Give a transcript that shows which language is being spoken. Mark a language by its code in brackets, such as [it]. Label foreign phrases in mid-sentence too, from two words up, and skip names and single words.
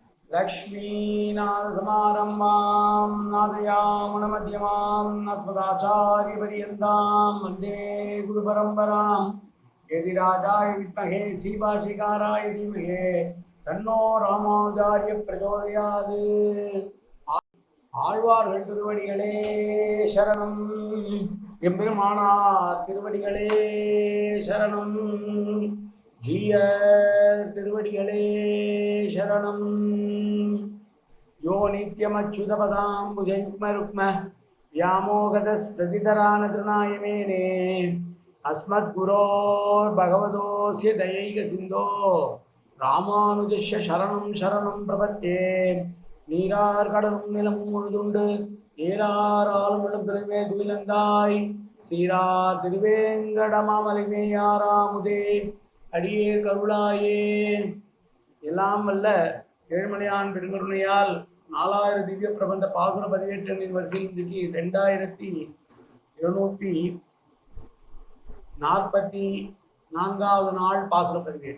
[sa] लक्ष्मीनाथसमारम्भां नादयामुनमध्यमां अस्मदाचार्यपर्यन्तां वन्दे गुरुपरम्परां यदिराजाय विद्महे श्रीभाषिकाराय धीमहि तन्नो रामानुजार्य प्रचोदयात् [ta] ஆழ்வார்கள் திருவடிகளே சரணம். எம்பெருமானார் திருவடிகளே சரணம். ஜீயர் திருவடிகளே சரணம். [sa] यो नित्यमच्युतपदाम्बुजयुग्मरुक्म व्यामोहतस्तदितरानतृणायमेने अस्मद्गुरोर् भगवतोऽस्य दयैक सिन्धो रामानुजस्य शरणं शरणं प्रपद्ये. [ta] நீரார் கடலும் நிலமும் முழுதுண்டு ஏறார் ஆளும் திருவே துயிலந்தாய் சீரார் திருவேங்கடமாமலைமேயாராமுதே அடியேர் கருளாயே. எல்லாம் வல்ல ஏழுமலையான் திருக்கருணையால் 4000 திவ்ய பிரபந்த பாசுர பதிவேற்றங்களின் வரிசையில் இன்றைக்கு 2244வது நாள் பாசுர பதிவேற்றம்.